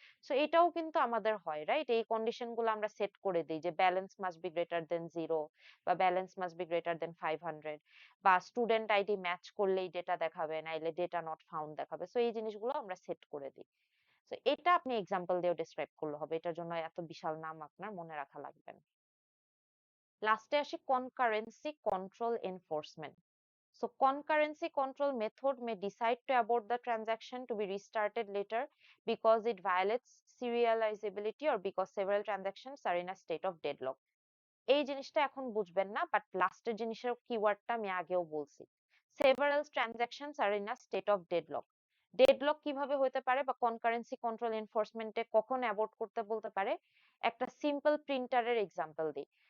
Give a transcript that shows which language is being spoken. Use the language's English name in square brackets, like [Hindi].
[Bangla] So এটাও কিন্তু আমাদের হয়, রাইট? এই কন্ডিশন গুলো আমরা সেট করে দিই, যে [English] balance must be greater than 0, [Bangla] বা [English] balance must be greater than 500, [Bangla] বা স্টুডেন্ট আইডি ম্যাচ করলেই ডেটা দেখাবে, নাইলে ডেটা নট ফাউন্ড দেখাবে। সো এই জিনিসগুলো আমরা সেট করে দিই। সো এটা আপনি এক্সাম্পল দিয়েও ডিসক্রাইব করলে হবে, এটার জন্য এত বিশাল নাম আপনার মনে রাখা লাগবে না। লাস্টে আসি [English] concurrency control enforcement. So concurrency control method may decide to abort the transaction to be restarted later because it violates serializability or because several transactions are in a state of deadlock. [Bangla] এই জিনিসটা এখন বুঝবেন না, but লাস্টের জিনিসের কিওয়ার্ডটা আমি আগেও বলছি। [English] Several transactions are in a state of deadlock. [Bangla] Deadlock কিভাবে হতে পারে বা কনকারেন্সি কন্ট্রোল এনফোর্সমেন্টে কখন অ্যাবর্ট করতে বলতে পারে, একটা সিম্পল প্রিন্টারের এক্সাম্পল দিই।